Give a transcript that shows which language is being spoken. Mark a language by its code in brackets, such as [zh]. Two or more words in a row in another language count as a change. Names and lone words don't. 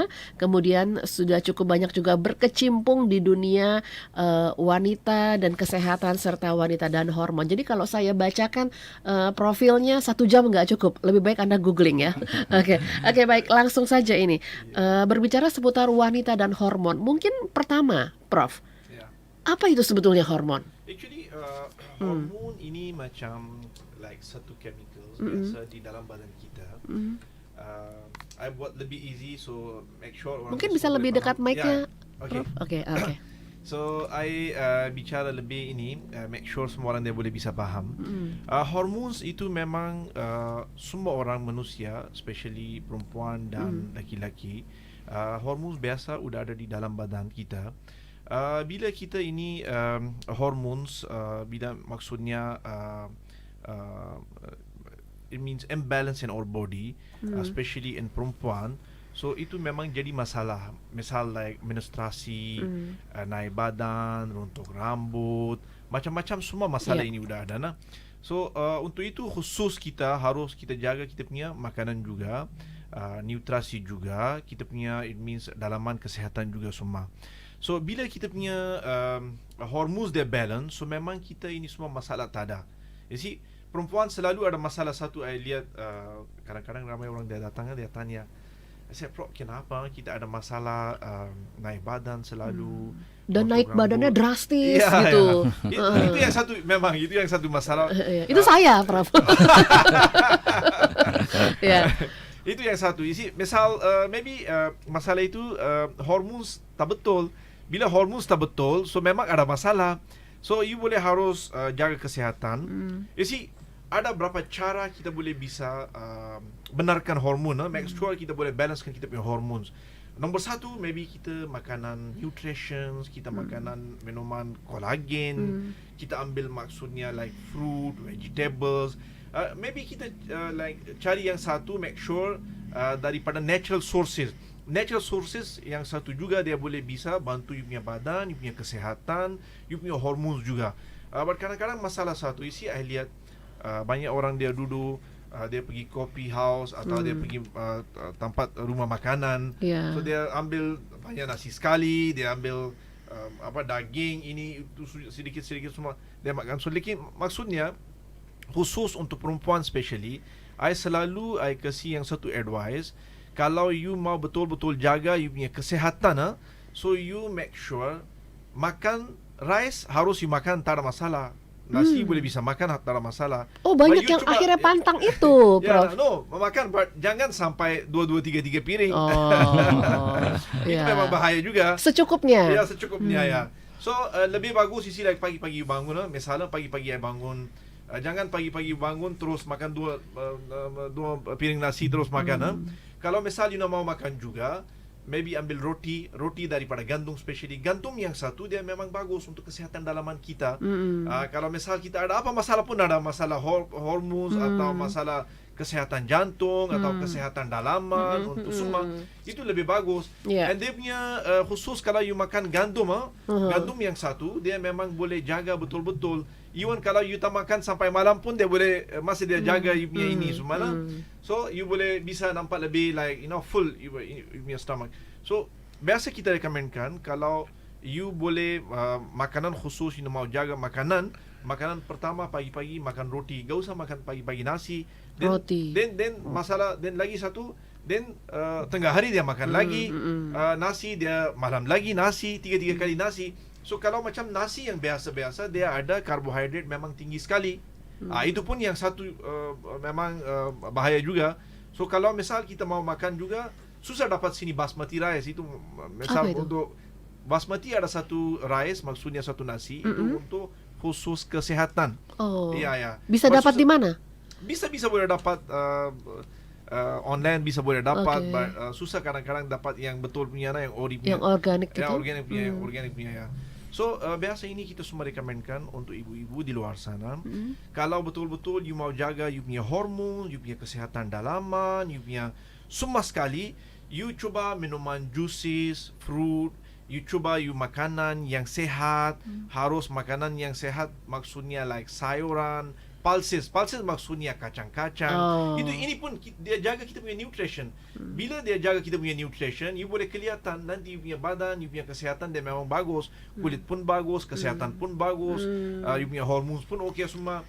[id] Kemudian sudah cukup banyak juga berkecimpung di dunia wanita dan kesehatan serta wanita dan hormon. Jadi kalau saya bacakan profilnya 1 jam nggak cukup, lebih baik Anda googling ya. Oke, baik, langsung saja ini berbicara seputar wanita dan hormon. Mungkin pertama, Prof, apa itu sebetulnya hormon? [ms] Actually, hormon ini macam like satu chemical biasa di dalam badan kita. I buat lebih easy, so [en] make sure [ms] orang [id] mungkin bisa lebih dekat mic-nya. Oke. [ms] So I bicara lebih ini, [en] make sure [ms] semua orang dia boleh bisa faham. Hormones itu memang semua orang manusia, especially perempuan dan laki-laki, hormones biasa udah ada di dalam badan kita. Bila kita ini hormones, bila maksudnya [en] it means imbalance in our body, [ms] especially in perempuan. So itu memang jadi masalah. Misal like menstruasi, naik badan, runtuh rambut, macam-macam semua masalah ini udah ada nah. So untuk itu khusus kita harus kita jaga kita punya makanan juga, nutrisi juga, kita punya [en] it means [ms] dalaman kesehatan juga semua. So bila kita punya hormones dia balance, so memang kita ini semua masalah tak ada. [en] You see, [ms] perempuan selalu ada masalah satu. I lihat kadang-kadang ramai orang dia datang, dia tanya, Saya Prof, kenapa kita ada masalah naik badan selalu? [id] Dan potong naik badannya rambut. drastis Iya, gitu. iya. [ms] Itu yang satu, memang itu yang satu masalah. [id] Itu saya, Prof. Ya. [ms] Itu yang satu. Misal maybe masalah itu hormones tak betul. Bila hormones tak betul, so memang ada masalah. So you boleh harus jaga kesihatan. Ada berapa cara kita boleh bisa benarkan hormon, [en] make sure [ms] kita boleh balancekan kita punya hormones. Nombor satu, maybe kita makanan nutrition, kita makanan minuman kolagen, kita ambil maksudnya like [en] fruit, vegetables. [ms] Maybe kita like cari yang satu, [en] make sure [ms] daripada [en] natural sources. Natural sources [ms] yang satu juga dia boleh bisa bantu you punya badan, you punya kesihatan, you punya hormones juga. Kadang-kadang masalah satu, I lihat banyak orang dia duduk, dia pergi [en] coffee house [ms] atau dia pergi tempat rumah makanan. So dia ambil banyak nasi sekali, dia ambil daging ini itu sedikit-sedikit semua dia makan. So maksudnya khusus untuk perempuan especially, I selalu kasih yang satu advice, kalau you mau betul-betul jaga you punya kesihatan, so you [en] make sure [ms] makan rice harus you makan tak ada masalah. Nasi boleh bisa makan tak ada masalah. [id] Oh, banyak yang akhirnya pantang itu, Prof. [ms] Makan jangan sampai 2 3 piring. [id] Itu ya. [ms] memang bahaya juga. [id] Secukupnya. Ya, secukupnya ya. [ms] So lebih bagus like pagi-pagi bangun, misalnya pagi-pagi bangun, jangan pagi-pagi bangun terus makan dua piring nasi terus makan. Kalau misal you nak mau makan juga, maybe ambil roti daripada gandum, especially gandum yang satu dia memang bagus untuk kesihatan dalaman kita. Kalau misal kita ada apa masalah pun, ada masalah hormones atau masalah kesihatan jantung atau kesihatan dalaman untuk semua, itu lebih bagus. And dia punya khusus kalau you makan gandum, gandum yang satu dia memang boleh jaga betul-betul. Even kalau you tak makan sampai malam pun dia boleh masih dia jaga you punya ini semua. So you boleh bisa nampak lebih like full you punya stomach. So biasa kita rekomenkan kalau you boleh makanan khusus you mau jaga makanan pertama pagi-pagi makan roti, gak usah makan pagi-pagi nasi. Roti. Then masalah, then lagi satu, then tengah hari dia makan lagi nasi, dia malam lagi nasi, 3 kali nasi. So kalau macam nasi yang biasa-biasa, dia ada karbohidrat memang tinggi sekali. Itu pun yang satu memang bahaya juga. So kalau misal kita mau makan juga, susah dapat sini [en] basmati rice. [ms] Itu misal untuk basmati ada satu rice, maksudnya satu nasi, itu untuk khusus kesehatan. [id] Ya. Bisa dapat di mana? [ms] Bisa boleh dapat online, bisa boleh dapat, but susah kadang-kadang dapat yang betul punya, yang ori punya, [id] yang organik gitu. [ms] Yang organik punya ya. So biasa ini kita semua rekomenkan untuk ibu-ibu di luar sana. Kalau betul-betul you mau jaga you punya hormon, you punya kesihatan dalaman, you punya semua sekali, you coba minuman [en] juices, fruit, [ms] you coba you makanan yang sehat. Harus makanan yang sehat maksudnya like sayuran, pulses maksudnya kacang-kacang. Ini pun dia jaga kita punya nutrition. Bila dia jaga kita punya nutrition, you boleh kelihatan nanti you punya badan, you punya kesihatan dia memang bagus. Kulit pun bagus, kesihatan pun bagus, you punya hormones pun okey semua.